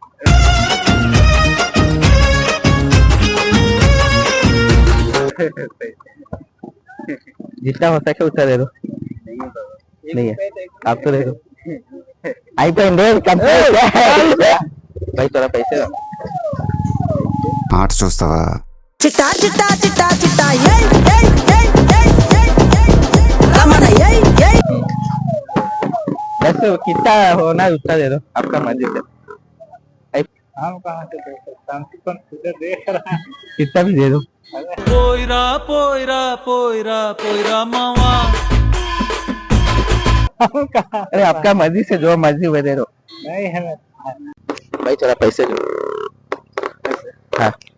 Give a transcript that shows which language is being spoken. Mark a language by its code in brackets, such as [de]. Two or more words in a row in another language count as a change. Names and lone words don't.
[hi] जितना हो सके उतना दे दो। नहीं है आप तो दे दो। आई पे भाई थोड़ा पैसे दो। [te] ఆట చూస్తావా? చిట్టా చిట్టా చిట్టా చిట్టా ఏయ్ ఏయ్ ఏయ్ ఏయ్ ఏయ్ ఏయ్ రమణ ఏయ్ ఏయ్ [hi] बस कितना होना उतना दे दो, आपका मर्जी से। हम कहाँ से दे सकते हैं, कौन तुझे देख रहा है। कितना भी दे दो। [te] పోయిరా పోయిరా పోయిరా పోయిరా మావా [hi] हम कहाँ अरे आपका मर्जी से जो मर्जी हुए दे दो। नहीं है। भाई थोड़ा पैसे दो। हाँ